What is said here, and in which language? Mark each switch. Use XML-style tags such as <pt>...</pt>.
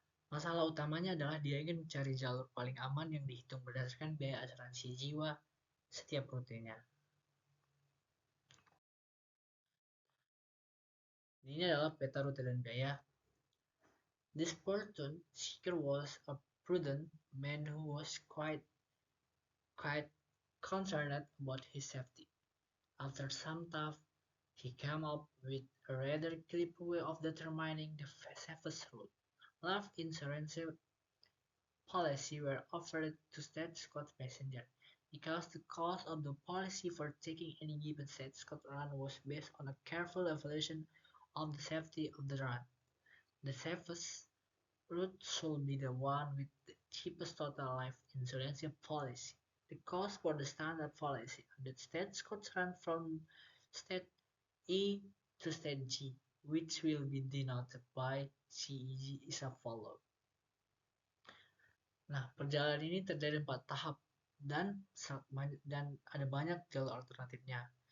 <id>Masalah utamanya adalah dia ingin mencari jalur paling aman yang dihitung berdasarkan biaya asuransi jiwa setiap rutenya. Ini adalah peta rute dan biaya.</id> <en>This fortune seeker was a prudent man who was quite concerned about his safety. After some thought, he came up with a rather clever way of determining the safest route. Life insurance policy were offered to stagecoach passengers because the cost of the policy for taking any given stagecoach run was based on a careful evaluation of the safety of the run. The safest route should be the one with the cheapest total life insurance policy. The cost for the standard policy of the stagecoach run from state E to state G, which will be denoted by CEG, is as follows.</en> <id>Nah, perjalanan ini terjadi 4 tahap dan ada banyak jalur alternatifnya.</id>